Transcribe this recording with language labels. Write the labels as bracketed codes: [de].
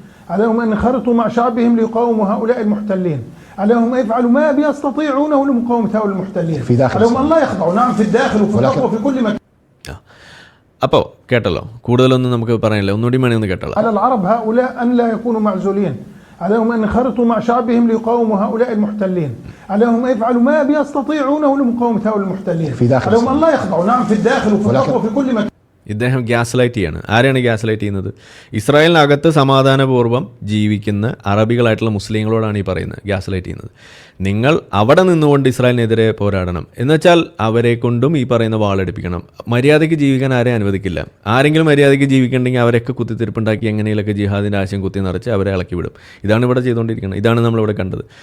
[ar] عليهم أن ينخرطوا مع شعبهم ليقاوموا هؤلاء المحتلين، عليهم أن يفعلوا ما يستطيعونه لمقاومة هؤلاء المحتلين، عليهم أن لا يخضعوا، نعم في الداخل وفي الخط وفي كل مكان. [ml] അപ്പോൾ കേട്ടല്ലോ, കൂടുതലൊന്നും നമുക്ക് പറയാനില്ല, ഒന്നുകൂടി വേണമെന്ന് കേട്ടല്ലോ. [ar] على العرب هؤلاء أن لا يكونوا معزولين، عليهم أن ينخرطوا مع شعبهم ليقاوموا هؤلاء المحتلين، عليهم أن يفعلوا ما يستطيعونه لمقاومة هؤلاء المحتلين، عليهم أن لا يخضعوا، نعم في الداخل وفي الخط وفي كل مكان. [ml] ഇദ്ദേഹം ഗ്യാസ് ലൈറ്റ് ചെയ്യാണ്. ആരെയാണ് ഗ്യാസ് ലൈറ്റ് ചെയ്യുന്നത്? ഇസ്രായേലിനകത്ത് സമാധാനപൂർവ്വം ജീവിക്കുന്ന അറബികളായിട്ടുള്ള മുസ്ലിങ്ങളോടാണ് ഈ പറയുന്നത്, ഗ്യാസ് ലൈറ്റ് ചെയ്യുന്നത്. നിങ്ങൾ അവിടെ നിന്നുകൊണ്ട് ഇസ്രായേലിനെതിരെ പോരാടണം, എന്നുവെച്ചാൽ അവരെ കൊണ്ടും ഈ പറയുന്ന വാളെടുപ്പിക്കണം. മര്യാദയ്ക്ക് ജീവിക്കാൻ ആരെയും അനുവദിക്കില്ല. ആരെങ്കിലും മര്യാദയ്ക്ക് ജീവിക്കണമെങ്കിൽ അവരൊക്കെ കുത്തിത്തിരിപ്പുണ്ടാക്കി എങ്ങനെയൊക്കെ ജിഹാദിൻ്റെ ആശയം കുത്തി നിറച്ച് അവരെ ഇളക്കി വിടും. ഇതാണ് ഇവിടെ ചെയ്തുകൊണ്ടിരിക്കുന്നത്. ഇതാണ് നമ്മളിവിടെ കണ്ടത്.